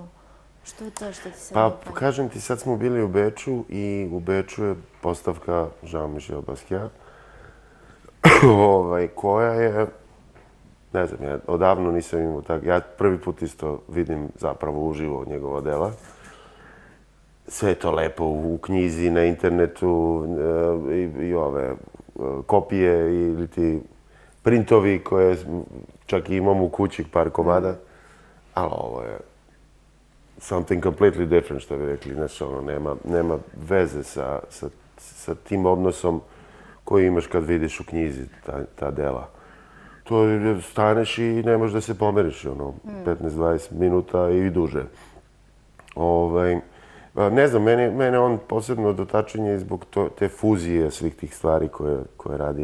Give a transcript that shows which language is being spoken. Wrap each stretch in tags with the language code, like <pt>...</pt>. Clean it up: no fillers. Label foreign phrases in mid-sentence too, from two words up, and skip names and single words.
<mk>Што е тоа што ти се допаѓа?</mk> <sr>Па, кажем ти, сад смо били у Бечу и у Бечу е поставка Jean-Michel Basquiat, која е, не знам, ја одавно нисам имал така, ја први пут исто видим заправо уживо njegova дела. Sve je to lepo u knjizi, na internetu i ove kopije ili ti printovi koje čak i imam u kući par komada, ali ovo je</sr> <en>something completely different,</en> <sr>što bi rekli. Znači, nema veze sa tim odnosom koji imaš kad vidiš u knjizi ta dela. To je, staneš i ne možeš da se pomeriš, 15-20 minuta i duže. Ne znam, mene on posebno dotačenje zbog te fuzije svih tih stvari koje radi.</sr>